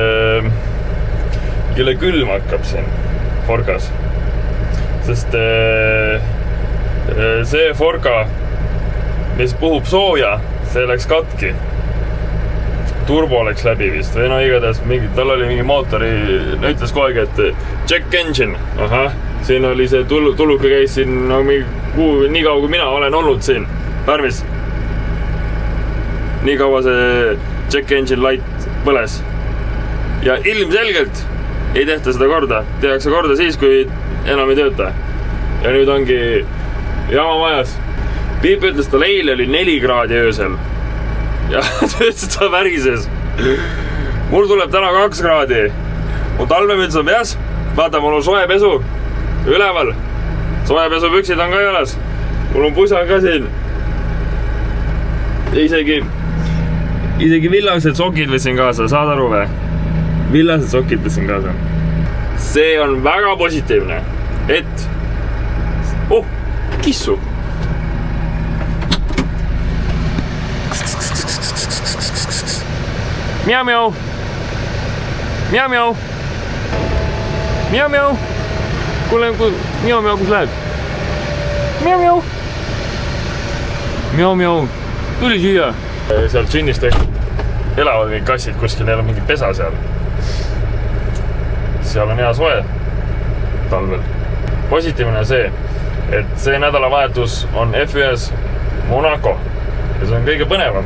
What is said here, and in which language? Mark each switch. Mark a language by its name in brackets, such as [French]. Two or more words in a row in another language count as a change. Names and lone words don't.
[Estonian] kelle külm hakkab siin Forgas, sest see Forga, mis puhub sooja, see läks katki, turbo läks läbi vist või no igatahes tal oli mingi mootori, ütles kogu aeg, et [English] check engine, [Estonian] siin oli see tuluke käis siin no, nii kaua kui mina olen olnud siin Pärmis. Nii kaua see [English] check engine light [Estonian] põles. Ja ilmselgelt ei tehta seda korda. Tehakse korda siis, kui enam ei tööta. Ja nüüd ongi jama majas. Piip ütles, tal eile oli 4 kraadi öösel. Ja töötas ta värises. Mul tuleb täna 2 kraadi. Mu talvemüts on peas. Vaata, mul on soe pesu. Üleval. Soe pesu püksid on ka jalas. Mul on pusa ka siin. Isegi villased sokid võtsin kaasa, saad aru või? Villased sokid võtsin kaasa. See on väga positiivne, et... kissu! Miau-miau! Miau-miau! Miau-miau! Kuule, miau-miau, kus lähed? Miau-miau! Miau-miau! Tuli siia! Seal džinnis tehtud elavad mingid kassid kuskil, neil on mingi pesa seal. Seal on hea soe talvel. Positiivne see, et see nädalavahetus on F1-s Monaco ja see on kõige põnevam.